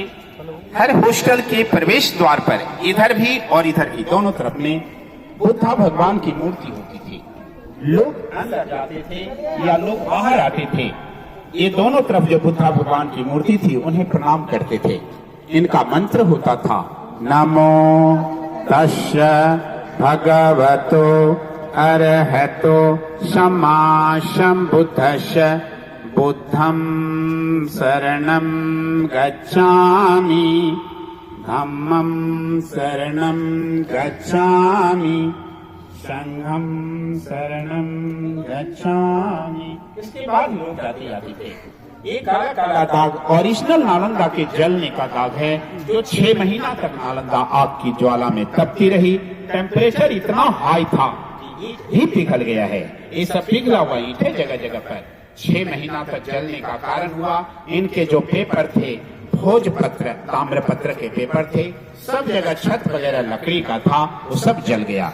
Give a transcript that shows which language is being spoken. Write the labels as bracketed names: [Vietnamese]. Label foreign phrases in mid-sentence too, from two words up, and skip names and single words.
[Hindi] हर हॉस्टल के प्रवेश द्वार पर इधर भी और इधर भी दोनों तरफ में बुद्ध भगवान की मूर्ति होती थी। लोग अंदर जाते थे या लोग बाहर आते थे, ये दोनों तरफ जो बुद्ध भगवान की मूर्ति थी उन्हें प्रणाम करते थे। इनका मंत्र होता था, [Pali] नमो तस्स भगवतो अरहतो सम्मा सम्बुद्धस्स बुद्धं शरणं गच्छामि, धम्मं शरणं गच्छामि, संघं शरणं गच्छामि। [Hindi] इसके बाद लोग जाते जाते थे। एक काला काला दाग ओरिजिनल नालंदा के जलने का दाग है, जो 6 महीना तक नालंदा आग की ज्वाला में तपती रही। टेम्परेचर इतना हाई था कि ईंट ही पिघल गया है। ये सब पिघला हुआ ईंट है जगह जगह पर। 6 महीना तक जलने का कारण हुआ इनके जो पेपर थे, भोजपत्र, ताम्रपत्र के पेपर थे, सब जगह छत वगैरह लकड़ी का था, वो सब जल गया।